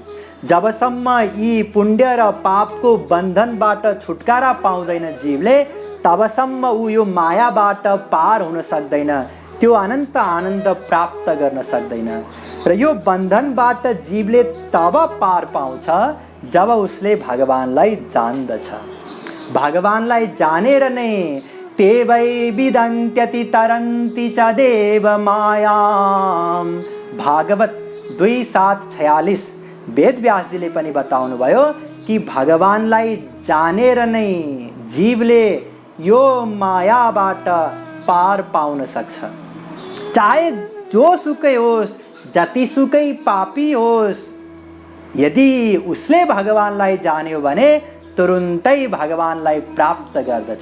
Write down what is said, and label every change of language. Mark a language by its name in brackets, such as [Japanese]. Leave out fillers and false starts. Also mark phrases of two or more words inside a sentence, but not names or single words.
[Nepali] जबसम्म यी पुण्य र पापको बन्धनबाट छुटकारा पाउँदैन जीवले, तबसम्म ऊ यो मायाबाट पार हुन सक्दैन, त्यो अनन्त आनन्द प्राप्त गर्न सक्दैन। र यो बन्धनबाट जीवले तब पार पाउँछ जब उसले भगवानलाई जान्दछ। भगवानलाई जानेर नै [Sanskrit] ते वै विदन्त्यति तरन्ति च देव मायाम, [Nepali] भागवत 2:7-46। वेदव्यासजीले पनि बताउनु भयो कि भगवानलाई जानेर नै जीवले यो मायाबाट पार पाउन सक्छ। चाहे जोसुकै होस्, जतिसुकै पापी होस्, यदि उसले भगवानलाई जान्यो भने तुरुन्तै भगवानलाई प्राप्त गर्दछ।